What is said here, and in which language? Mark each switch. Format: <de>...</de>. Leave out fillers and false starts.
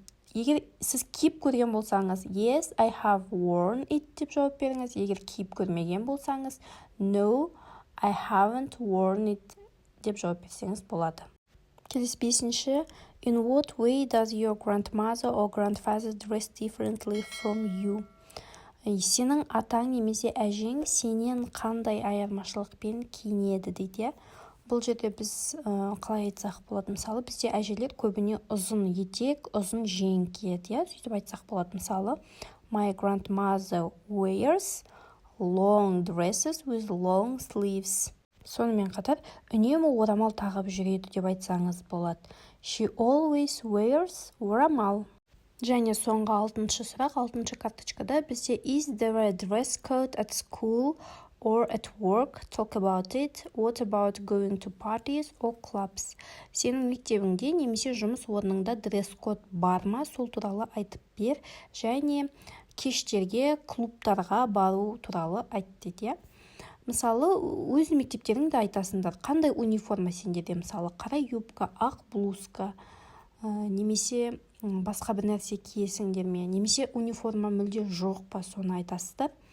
<kk>Егер сіз киіп көрген болсаңыз,</kk> <en>Yes, I have worn it</en> <kk>деп жауап беріңіз. Егер киіп көрмеген болсаңыз,</kk> <en>No, I haven't worn it</en> <kk>деп жауап берсеңіз болады. Келесі 5-ші.</kk> <en>In what way does your grandmother or grandfather dress differently from you?</en> <kk>Сенің атаң немесе әжең сенен қандай айырмашылықпен киінеді дейді. Бұл жерде біз қалай айтсақ болады, мысалы бізде әжелер көбіне ұзын етек, ұзын жең киеді, сөйтіп айтсақ болады. Мысалы,</kk> <en>my grandmother wears long dresses with long sleeves.</en> <kk>Сонымен қатар үнемі орамал тағып жүреді деп айтсаңыз болады.</kk> <en>She always wears орамал.</en> <kk>Және соңғы 6-шы сұрақ, 6-шы карточкада бізде</kk> <en>is there a dress code at school or at work? Talk about it. What about going to parties or clubs?</en> <kk>Сенің мектебіңде немесе жұмыс орныңда дресс-код бар ма? Сол туралы айтып бер. Және кештерге, клубтарға бару туралы айт дейді. Мысалы, өз мектептеріңді айтасыңдар. Қандай униформа сендерде? Мысалы, қара юбка, ақ блузка, немесе басқа бір нәрсе киесіңдер ме, немесе униформа мүлде жоқ па, соны айтасыздар.</kk>